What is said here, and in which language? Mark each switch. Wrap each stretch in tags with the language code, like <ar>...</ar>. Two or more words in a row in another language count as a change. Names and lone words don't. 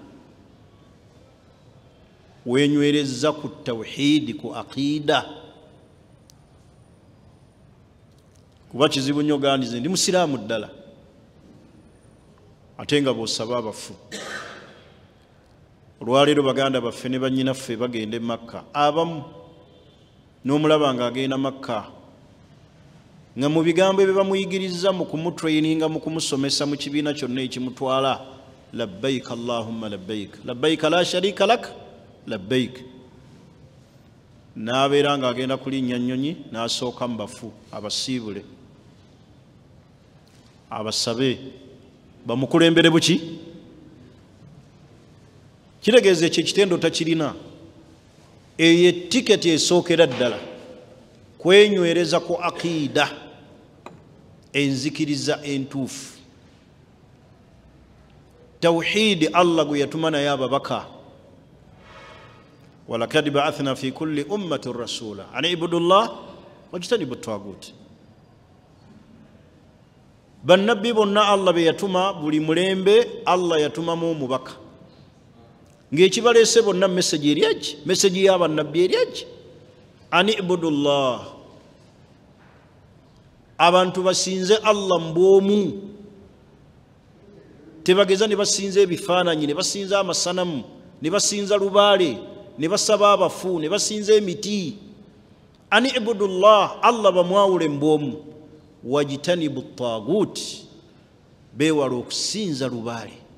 <lg>wenywereza ku tawhid ku aqida kuba kizibu nnyo gandize ndi musiraamu ddala ate nga bw'osaba abafu olwaleero baganda baffe ne bannyinaffe bagenda e Makka abamu n'omulaba ng'agenda Makka nga mu bigambo ebyo bamuyigiriza mu kumutraininga mu kumusomesa mu kibiina kyonna ekimutwala</lg> <ar>لبيك اللهم لبيك لبيك لا شريك لك لبيك</ar> <lg>n'abeera ng'agenda kulinnya nnyonyi n'asooka mu bafu abasiibule abasabe bamukulembere buki kitegeeza ekyo ekitendo takirina eyo etiketi esookera ddala kwenywereza ku aqida enzikiriza entuufu tawhidi Allah gwe yatuma naye ababaka</lg> <ar>ولقد بعثنا في كل أمة رسولا أن اعبدوا الله واجتنبوا الطاغوت</ar> <lg>bannabbi bonna Allah be yatuma buli mulembe Allah yatumamu omubaka ng'ekibaleese bonna message eryaki message y'abannabbi eryaki</lg> <ar>أن اعبدوا الله</ar> <lg>abantu basinze Allah mbwomu tebageza ne basinza ebifaananyi ne basinza amasanamu ne basinza lubaale ne basaba abafu ne basinza emiti</lg> <ar>أن اعبدوا الله</ar> <lg>Allah bamwawule mbwomu</lg> <ar>واجتنبوا الطاغوت</ar> <lg>bewala okusinza lubaale</lg>